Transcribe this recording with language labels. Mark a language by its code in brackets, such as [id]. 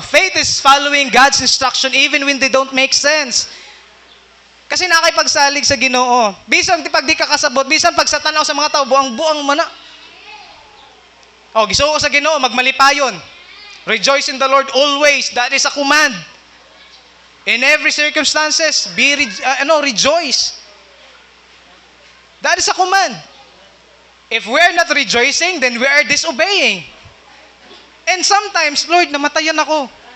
[en] Faith is following God's instruction even when they don't make sense. [ceb] Kasi nakipagsalig sa Ginoo. Bisan pag di ka kasabot, bisan pag sa tanaw sa mga tao, buang mana. Gisuo sa Ginoo, magmalipayon. [en] Rejoice in the Lord always. That is a command. In every circumstances, rejoice. That is a command. If we're not rejoicing, then we are disobeying. And sometimes, Lord, [ceb] namatayan ako.